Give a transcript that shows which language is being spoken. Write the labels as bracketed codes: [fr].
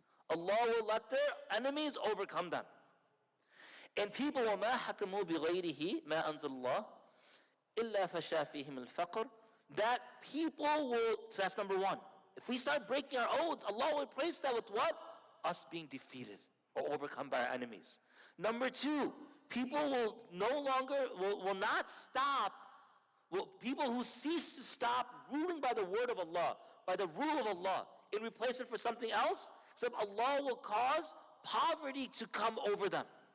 [en] Allah will let their enemies overcome them. And people [ar] وَمَا حَكَمُوا بِغَيْرِهِ مَا أَنزَلَ اللَّهُ إِلَّا فَشَا فِيهِمُ الْفَقْرُ. [en] That people will, so that's number 1. If we start breaking our oaths, Allah will replace that with what? Us being defeated or overcome by our enemies. Number 2, people will no longer, will not stop. People who cease to stop ruling by the word of Allah, by the rule of Allah, in replacement for something else, except Allah will cause poverty to come over them.